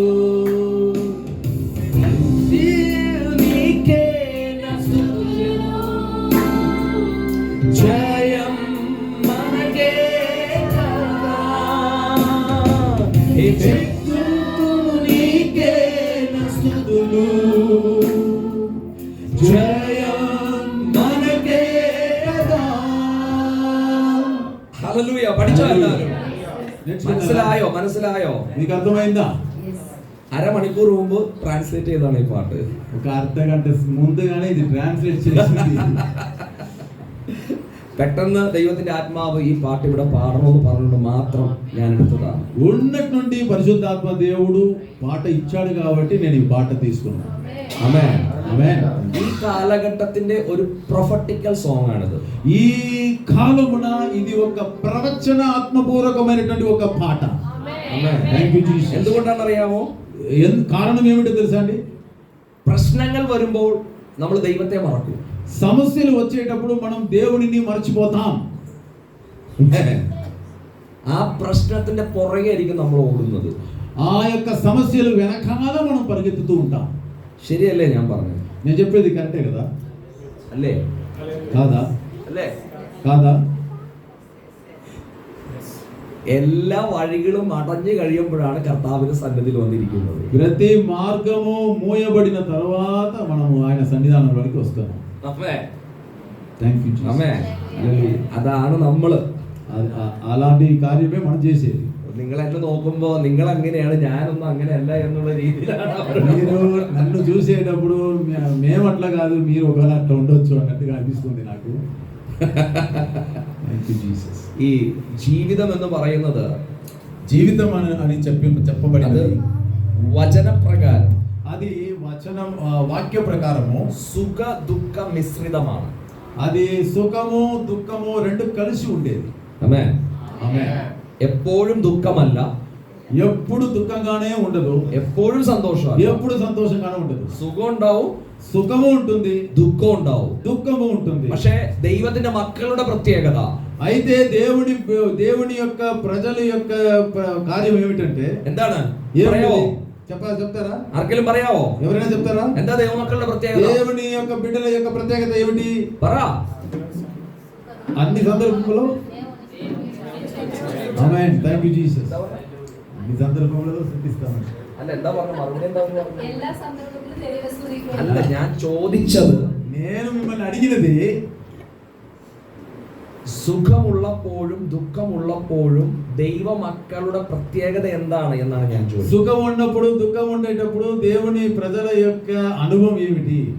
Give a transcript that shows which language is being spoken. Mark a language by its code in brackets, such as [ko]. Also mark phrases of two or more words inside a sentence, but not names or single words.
[te] నీకే స్తుతులు, జయం మనకే కదా. ఎజిప్తును నీకే స్తుతులు, జయం మనకే కదా. హల్లెలూయా. [ml] പഠിച്ചോ എല്ലാവരും? മനസ്സിലായോ? [te] నీకు అర్థమైందా? [ml] അരമണിക്കൂർ മുമ്പ് ട്രാൻസ്ലേറ്റ് ചെയ്താണ് ഈ പാട്ട്. [te] ఒక అర్ధ గంట ముందుగానే ఇది ట్రాన్స్లేట్ చేసింది. [ml] പെട്ടെന്ന് ദൈവത്തിന്റെ ആത്മാവ് ഈ പാട്ട് ഇവിടെ പാടണമെന്ന് പറഞ്ഞുകൊണ്ട് മാത്രം ഞാൻ എടുത്തതാണ്. [te] ఉన్నటి నుండి పరిశుద్ధాత్మ దేవుడు పాట ఇచ్చాడు కాబట్టి నేను ఈ పాట తీసుకున్నాను. [ml] ആമേൻ. [te] ఆమేన్. [ml] ഈ കാലഘട്ടത്തിന്റെ ഒരു [en] prophetical song [ml] ആണിത്. [te] ఈ కాలమున ఇది ఒక ప్రవచనాత్మపూర్వకమైనటువంటి ఒక పాట. [ml] ആമേൻ. [en] thank you Jesus. [ml] എന്തുകൊണ്ടാണെന്ന് അറിയാമോ? [te] కారణం ఏమిటో తెలుసా అండి? [ml] പ്രശ്നങ്ങൾ വരുമ്പോൾ നമ്മൾ ദൈവത്തെ മറക്കും. [te] సమస్యలు వచ్చేటప్పుడు మనం దేవునిని మర్చిపోతాం. [ml] ആ പ്രശ്നത്തിന്റെ പുറകെ ആയിരിക്കും നമ്മൾ ഓടുന്നത്. [te] ఆ యొక్క సమస్యలు వెనకాల మనం పరిగెత్తుతూ ఉంటాం. [ml] ശരിയല്ലേ ഞാൻ പറഞ്ഞത്? [te] నేను చెప్పేది కరెక్టే కదా? [ml] അല്ലേ? [te] కాదా? [ml] അല്ലേ? [te] కాదా? [ml] എല്ലാ വഴികളും അടഞ്ഞു കഴിയുമ്പോഴാണ് കർത്താവിന്റെ സന്നിധിയിൽ വന്നിരിക്കുന്നത്. [te] ప్రతి మార్గము మూయబడిన తర్వాత మనము ఆయన సన్నిధానంలోకి వస్తాము. [ml] ആമേൻ. [en] thank you Jesus. [ml] ആമേൻ. അതാണ് നമ്മള്. [te] అలాంటి కార్యమే మనం చేసేది. [ml] നിങ്ങൾ എന്നെ നോക്കുമ്പോ നിങ്ങൾ അങ്ങനെയാണ്, ഞാനൊന്നും അങ്ങനെയല്ല എന്നുള്ള രീതിയിലാണ് [te] మీరు నన్ను చూసేటప్పుడు మేము అట్లా కాదు, మీరు ఒకవేళ అట్లా ఉండొచ్చు అన్నట్టుగా అనిపిస్తుంది నాకు. [en] thank you Jesus. [ml] ഈ ജീവിതം എന്ന് പറയുന്നത് [te] జీవితం అని చెప్పబడినది [ml] വചനപ്രകാരം, [te] అది వచనం వాక్య ప్రకారము [ml] സുഖ ദുഃഖ മിശ്രിതമാണ്. [te] అది సుఖము దుఃఖము రెండు కలిసి ఉండేది. [ml] ആമേൻ. [te] ఆమేన్. [ml] എപ്പോഴും ദുഃഖമല്ല, [te] ఎప్పుడు దుఃఖంగానే ఉండదు, [ml] എപ്പോഴും സന്തോഷം, [te] ఎప్పుడు సంతోషంగానే ఉండదు. [ml] സുഖം ഉണ്ടാവും, [te] సుఖము ఉంటుంది, [ml] ദുഃഖം ഉണ്ടാവും. [te] దుఃఖము ఉంటుంది. [ml] പക്ഷേ ദൈവത്തിന്റെ മക്കളുടെ പ്രത്യേകത, [te] అయితే దేవుని యొక్క ప్రజల యొక్క కార్యం ఏమిటంటే [ml] എന്താണ്? [te] ఏమిటి? [ml] പറയാവോ? [te] చెప్తారా? [ml] ആർക്കെങ്കിലും പറയാവോ? [te] ఎవరైనా చెప్తారా? [ml] എന്താ ദൈവമക്കളുടെ പ്രത്യേകത? [te] దేవుని యొక్క బిడ్డల యొక్క ప్రత్యేకత ఏమిటి? [ml] പറ. [te] అన్ని సందర్భంలో ఆమేన్. [en] thank you Jesus. [te] అన్ని సందర్భంలో స్తుతిస్తాము. [ml] അല്ല, എന്താ പറഞ്ഞ മറുപടി? എന്താ പറഞ്ഞത്? എല്ലാ സന്ദർഭത്തിലും ദൈവത്തെ സ്തുതിക്കുക. അല്ല, ഞാൻ ചോദിച്ചത് [te] నేను మిమ్మల్ని అడిగినది [ml] സുഖമുള്ളപ്പോഴും ദുഃഖമുള്ളപ്പോഴും ദൈവമക്കളുടെ പ്രത്യേകത എന്താണ് എന്നാണ് ഞാൻ ചോദിച്ചത്. [te] సుఖం ఉన్నప్పుడు దుఃఖం ఉండేటప్పుడు దేవుని ప్రజల యొక్క అనుభవం ఏమిటి?